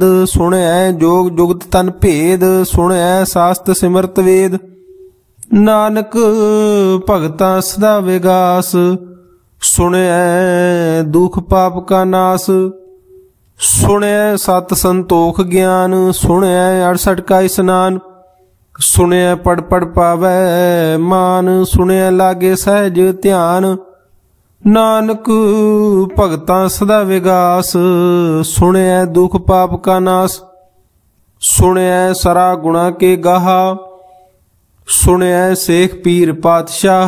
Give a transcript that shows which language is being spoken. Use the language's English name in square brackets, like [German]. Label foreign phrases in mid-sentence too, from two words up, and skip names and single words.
[Punjabi] ਸੁਣੈ ਜੋਗ ਜੁਗਤ ਤਨ ਭੇਦ। ਸੁਣੈ ਸ਼ਾਸਤ੍ਰ ਸਿਮਰਤ ਵੇਦ। ਨਾਨਕ ਭਗਤਾਂ ਸਦਾ ਵਿਗਾਸ। ਸੁਣੈ ਦੁਖ ਪਾਪ ਕਾ ਨਾਸ਼। ਸੁਣੈ ਸਤ ਸੰਤੋਖ ਗਿਆਨ। ਸੁਣੈ 68 ਕਾ ਸਨਾਨ। ਸੁਣਿਆ ਪੜ ਪੜ ਪਾਵੈ ਮਾਨ, ਸੁਣਿਆ ਲਾਗੇ ਸਹਿਜ ਧਿਆਨ। ਨਾਨਕ ਭਗਤਾਂ ਸਦਾ ਵਿਗਾਸ, ਸੁਣਿਆ ਦੁਖ ਪਾਪ ਕਾ ਨਾਸ। ਸੁਣਿਆ ਸਰਾ ਗੁਣਾ ਕੇ ਗਾਹਾ, ਸੁਣਿਆ ਸੇਖ ਪੀਰ ਪਾਤਸ਼ਾਹ।